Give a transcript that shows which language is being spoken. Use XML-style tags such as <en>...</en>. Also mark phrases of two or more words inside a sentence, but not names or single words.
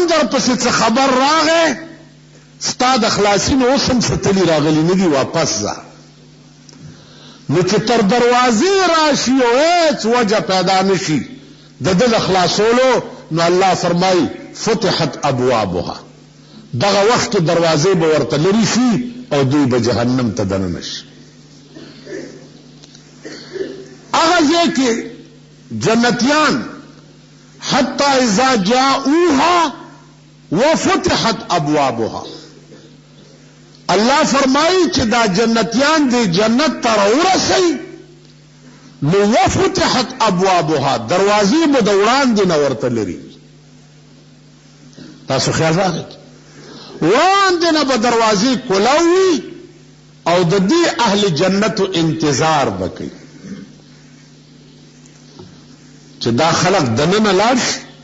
<ps>در پسې څه خبر راغی ستا د خلاصي نو اوس هم څه تلي راغلي نه دي واپس ځه نو چې تر دروازې راشي او هیڅ وجه پیدا نشي د ده د خلاصولو نو الله فرمایي</ps> <ar>فتحت ابوابها</ar> <ps>دغه وخت کې دروازې به ورته لرې شي او دوی به جهنم ته دننه شي هغه ځای کې جنتیان</ps> <ar>حتی اذا جاؤوها وفتحت ابوابها</ar> <ps>اللہ فرمائی چې دا جنتیان دی جنت تر ورسئ نو</ps> <ar>وفتحت ابوابها</ar> <ps>دروازې به د وړاندې نه ورته لري تاسو خیال راغی وړاندې نه به دروازې کولاو وي او د دې اهل جنتو انتظار به کوي چې دا خلق دننه لاړ شي</ps>